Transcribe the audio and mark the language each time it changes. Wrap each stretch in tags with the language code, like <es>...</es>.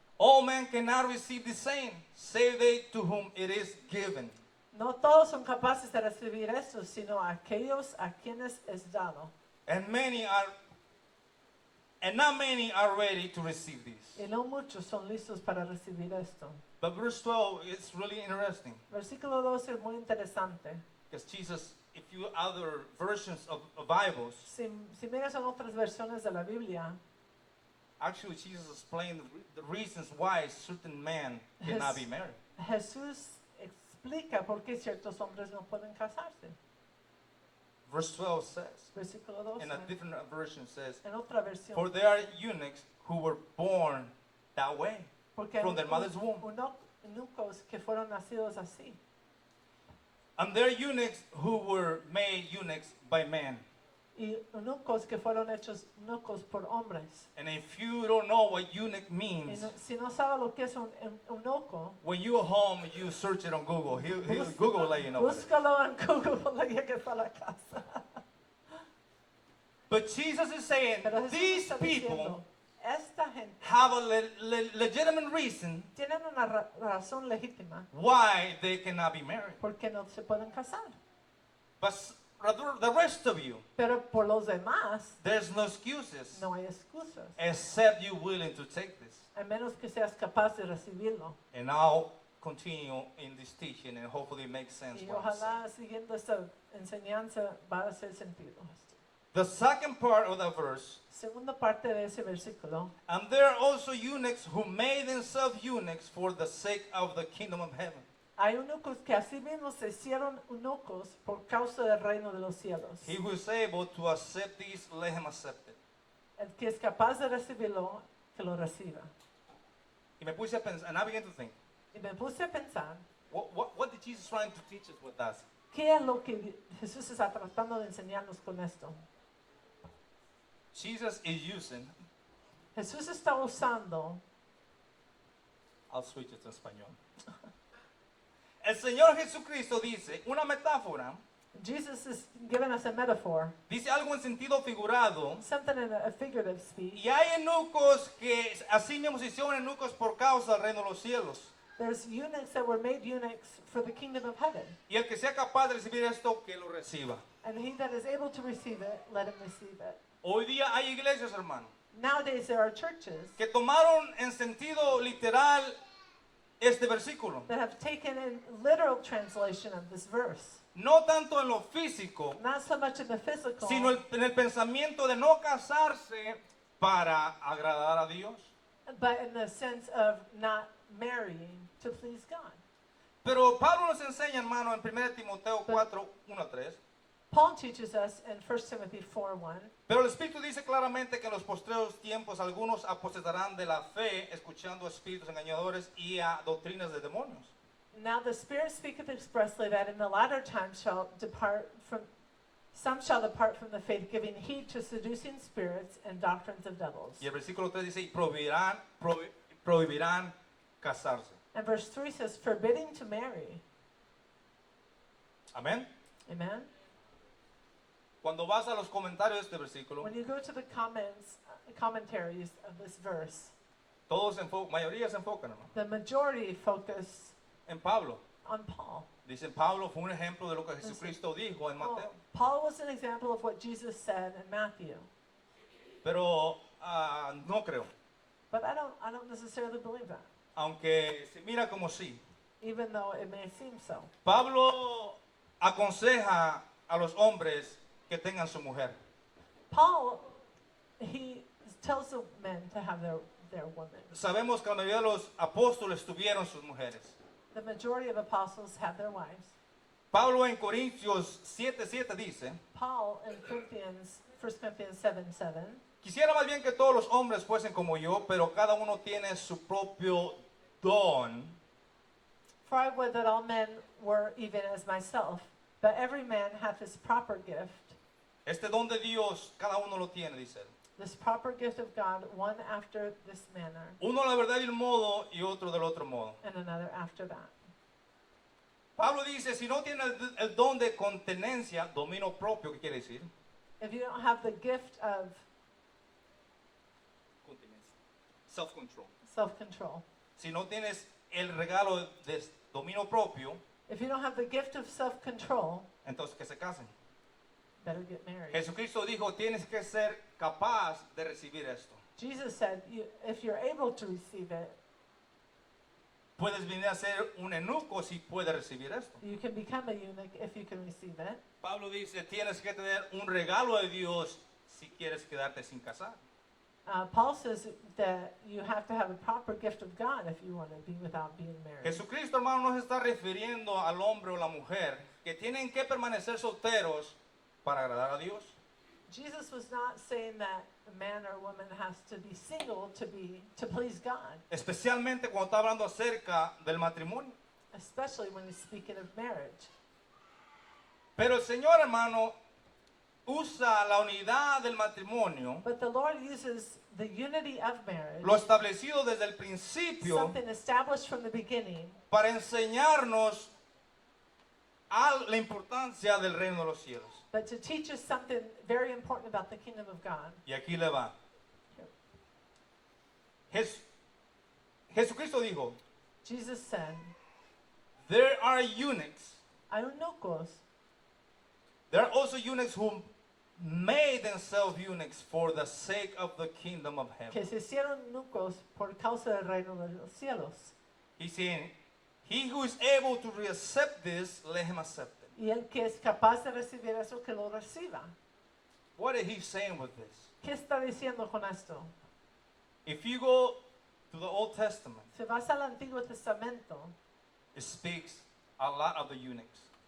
<en>all men cannot receive the same, save they to whom it is given.</en> <es>no todos son capaces de recibir esto, sino aquellos a quienes es dado.</es> <en>And not many are ready to receive this.</en> <es>Y no muchos son listos para recibir esto.</es> <en>But verse 12 is really interesting.</en> <es>Versículo 12 es muy interesante.</es> <en>Because Jesus, if you other versions of Bibles,</en> <es>Si miras en otras versiones de la Biblia,</es> <en>actually Jesus explained the reasons why certain men cannot be married.</en> <es>Jesús explica por qué ciertos hombres no pueden casarse.</es> <en>Verse 12 says,</en> <es>Versículo 12.</es> <en>in a different version says,</en> <es>En otra versión.</es> <en>for there are eunuchs who were born that way,</en> <es>Porque</es> <en>from their mother's womb.</en> <es>eunucos que fueron nacidos así.</es> <en>And there are eunuchs who were made eunuchs by men.</en> <es>Y eunucos que fueron hechos eunucos por hombres.</es> <en>And if you don't know what eunuch</en> <es>Y</es> <en>means,</en> <es>si no sabe lo que es un eunuco,</es> <en>when you're home, you search it on Google. He'll Google let you know. what it is.</en> <es>búscalo en Google cuando llegues a la casa.</es> <en>But Jesus is saying,</en> <es>Pero Jesús</es> <en>these</en> <es>está</es> <en>people</en> <es>diciendo, esta gente</es> <en>have a legitimate reason</en> <es>tienen una razón legítima</es> <en>why they cannot be married.</en> <es>porque no se pueden casar.</es> <en>But rather, the rest of you,</en> <es>Pero por los demás</es> <en>there's no excuses</en> <es>no hay excusas,</es> <en>except you willing to take this.</en> <es>a menos que seas capaz de recibirlo.</es> <en>And I'll continue in this teaching and hopefully it makes sense.</en> <es>Y</es> <en>what I'm saying.</en> <es>ojalá siguiendo esta enseñanza va a hacer sentido esto.</es> <en>The second part of the verse,</en> <es>Segunda parte de ese versículo.</es> <en>and there are also eunuchs who made themselves eunuchs for the sake of the kingdom of heaven.</en> <es>Hay eunucos que así mismo se hicieron eunucos por causa del reino de los cielos.</es> <en>He who is able to accept this, let him accept it.</en> <es>El que es capaz de recibirlo, que lo reciba. Y me puse a pensar,</es> <en>and I began to think,</en> <es>Y me puse a pensar,</es> <en>what did Jesus trying to teach us with that?</en> <es>¿qué es lo que Jesús está tratando de enseñarnos con esto?</es> <en>Jesus is using,</en> <es>Jesús está usando,</es> <en>I'll switch it to español.</en> <es>El Señor Jesucristo dice una metáfora,</es> <en>Jesus is giving us a metaphor,</en> <es>dice algo en sentido figurado,</es> <en>something in a figurative speech.</en> <es>y hay eunucos que así mismo se hicieron eunucos por causa del reino de los cielos.</es> <en>There's eunuchs that were made eunuchs for the kingdom of heaven.</en> <es>Y el que sea capaz de recibir esto, que lo reciba.</es> <en>And he that is able to receive it, let him receive it.</en> <es>Hoy día hay iglesias, hermano,</es> <en>Nowadays there are churches</en> <es>que tomaron en sentido literal este versículo.</es> <en>that have taken in literal translation of this verse.</en> <es>No tanto en lo físico,</es> <en>Not so much in the physical,</en> <es>sino en el pensamiento de no casarse para agradar a Dios.</es> <en>but in the sense of not marrying to please God.</en> <es>Pero Pablo nos enseña, hermano, en 1 Timoteo 4, 1 a 3.</es> <en>Paul teaches us in 1 Timothy 4:1.</en> <es>Pero el Espíritu dice claramente que en los postreros tiempos algunos apostatarán de la fe, escuchando espíritus engañadores y a doctrinas de demonios.</es> <en>Now the Spirit speaketh expressly that in the latter time some shall depart from the faith, giving heed to seducing spirits and doctrines of devils.</en> <es>Y el versículo 3 dice, y prohibirán casarse.</es> <en>And verse 3 says, forbidding to marry.</en> <es>Amén.</es> <en>Amen?</en> <es>Cuando vas a los comentarios de este versículo,</es> <en>When you go to the commentaries of this verse,</en> <es>mayoría se enfocan, hermano,</es> <en>the majority focus</en> <es>en Pablo.</es> <en>on Paul.</en> <es>Dicen, Pablo fue un ejemplo de lo que Jesucristo dijo en Mateo.</es> <en>Paul was an example of what Jesus said in Matthew.</en> <es>Pero no creo.</es> <en>But I don't necessarily believe that,</en> <es>Aunque se mira como sí.</es> <en>even though it may seem so.</en> <es>Pablo aconseja a los hombres que tengan su mujer.</es> <en>Paul, he tells the men to have their women.</en> <es>Sabemos que la mayoría de los apóstoles tuvieron sus mujeres.</es> <en>The majority of apostles had their wives.</en> <es>Pablo en Corintios 7:7 dice,</es> <en>Paul in 1 Corinthians 7:7,</en> <es>quisiera más bien que todos los hombres fuesen como yo, pero cada uno tiene su propio don.</es> <en>for I would that all men were even as myself, But every man hath his proper gift,</en> <es>Este don de Dios, cada uno lo tiene, dice él.</es> <en>this proper gift of God, one after this manner,</en> <es>Uno la verdad de un modo y otro del otro modo.</es> <en>and another after that.</en> <es>Pablo dice, si no tiene el don de continencia, dominio propio, ¿qué quiere decir?</es> <en>If you don't have the gift of Self-control. self-control,</en> <es>Si no tienes el regalo de dominio propio,</es> <en>if you don't have the gift of self-control,</en> <es>entonces que se casen.</es> <en>better get married.</en> <es>Jesucristo dijo, tienes que ser capaz de recibir esto.</es> <en>Jesus said, if you're able to receive it,</en> <es>Puedes venir a ser un eunuco si puedes recibir esto.</es> <en>you can become a eunuch if you can receive it.</en> <es>Pablo dice, tienes que tener un regalo de Dios si quieres quedarte sin casar.</es> <en>Paul says that you have to have a proper gift of God if you want to be without being married.</en> <es>Jesucristo, hermano, no se está refiriendo al hombre o la mujer que tienen que permanecer solteros para agradar a Dios.</es> <en>Jesus was not saying that a man or woman has to be single to please God,</en> <es>Especialmente cuando está hablando acerca del matrimonio.</es> <en>especially when he's speaking of marriage.</en> <es>Pero el Señor, hermano, usa la unidad del matrimonio,</es> <en>But the Lord uses the unity of marriage,</en> <es>lo establecido desde el principio,</es> <en>something established from the beginning,</en> <es>para enseñarnos a la importancia del reino de los cielos.</es> <en>but to teach us something very important about the kingdom of God.</en> <es>Y aquí le va. Jesucristo dijo,</es> <en>Jesus said, there are eunuchs.</en> <es>hay eunucos.</es> <en>There are also eunuchs who made themselves eunuchs for the sake of the kingdom of heaven.</en> <es>Que se hicieron eunucos por causa del reino de los cielos.</es> <en>He's saying, he who is able to accept this, let him accept it.</en> <es>Y el que es capaz de recibir eso, que lo reciba.</es> <en>What is he saying with this?</en> <es>¿Qué está diciendo con esto?</es> <en>If you go to the Old Testament,</en> <es>Si vas al Antiguo Testamento,</es> <en>it speaks a lot of the eunuchs.</en>